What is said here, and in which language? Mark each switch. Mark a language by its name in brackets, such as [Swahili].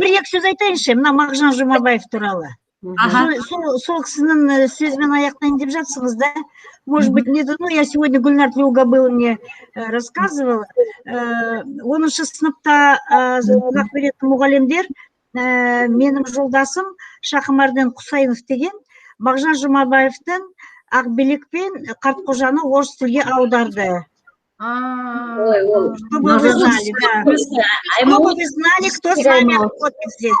[Kazakh] бір екі сөз айтайыншы мына мағжан жұмабаев туралы. Сол кісінің сөзбен аяқтайын деп жатсыңыз, да? [Russian] Может быть, не, ну, я сегодня Гүлнар Тлеугабыловне рассказывала. [Kazakh] 10-шы сыныпта сабақ беретін мұғалімдер, менің жолдасым Шахмардан Құсайынов деген Мағжан Жұмабаевтың Ақбілек пен Қартқожаны орыс тілге аударды. [Russian] Чтобы вы знали, да. Чтобы вы знали, кто с вами работает здесь.